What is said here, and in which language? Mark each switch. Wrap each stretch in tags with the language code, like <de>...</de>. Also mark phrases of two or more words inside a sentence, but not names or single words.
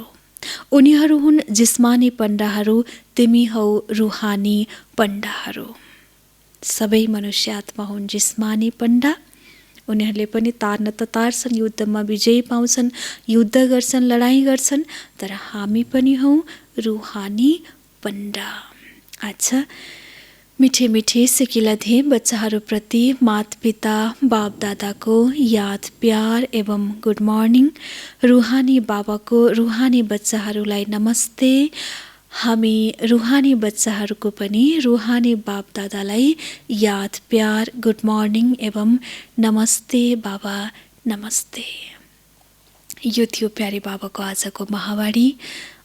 <ne>उनीहरू हुन् जिस्मानी पण्डाहरू, तिमी हौ रुहानी पण्डाहरू। सबै मनुष्य आत्मा हुन् जिस्मानी पण्डा। उनीहरूले पनि तार्न त तार्छन्, युद्धमा विजय पाउँछन्, युद्ध गर्छन्, लडाइँ गर्छन्, तर हामी पनि हौ रुहानी पण्डा। अच्छा, मिठे मिठे सिकिलधे बच्चाहरूप्रति माता-पिता बाप दादाको याद प्यार एवं</ne> <en>good morning.</en> <ne>रुहानी बाबाको रुहानी बच्चाहरूलाई नमस्ते। हामी रुहानी बच्चाहरूको पनि रुहानी बाप दादालाई याद प्यार</ne> <en>good morning</en> <ne>एवं नमस्ते बाबा नमस्ते। यो थियो प्यारे बाबाको आजको महावाणी।</ne>